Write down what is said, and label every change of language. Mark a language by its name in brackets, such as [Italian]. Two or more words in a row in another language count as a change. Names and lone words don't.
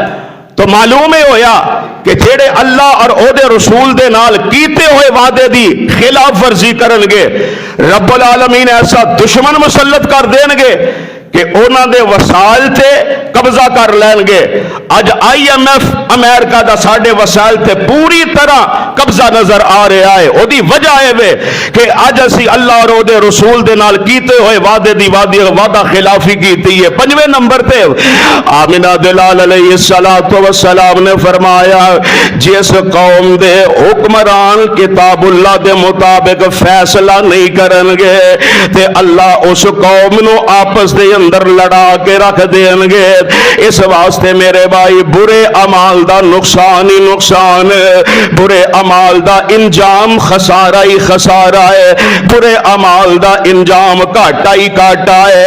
[Punjabi] تو معلوم ہی ہویا کہ جڑے اللہ اور او دے رسول دے نال کیتے ہوئے وعدے دی خلاف ورزی کرن گے [Arabic] رب العالمین [Punjabi] ایسا دشمن مسلط کر دین گے کہ اونا دے وسائل تے قبضہ کر لین گے۔ اج IMF امریکہ دا ساڈے وسائل تے پوری طرح قبضہ نظر آ رہا ہے۔ او دی وجہ ہے وے کہ اج اسی اللہ اور او دے رسول دے نال کیتے ہوئے وعدے دی وعدہ خلافی کیتی ہے۔ پنجویں نمبر تے آمنہ دلال [Arabic] علیہ السلام [Punjabi] نے فرمایا جس قوم دے حکمران کتاب اللہ دے مطابق فیصلہ نہیں کرن گے تے اللہ اس قوم نو آپس دے اندر لڑا کے رکھ دیں گے۔ اس واسطے میرے بھائی برے اعمال دا نقصان ہی نقصان ہے، برے اعمال دا انجام خسارہ ہی خسارہ ہے، برے اعمال دا انجام گھاٹا ہی گھاٹا ہے۔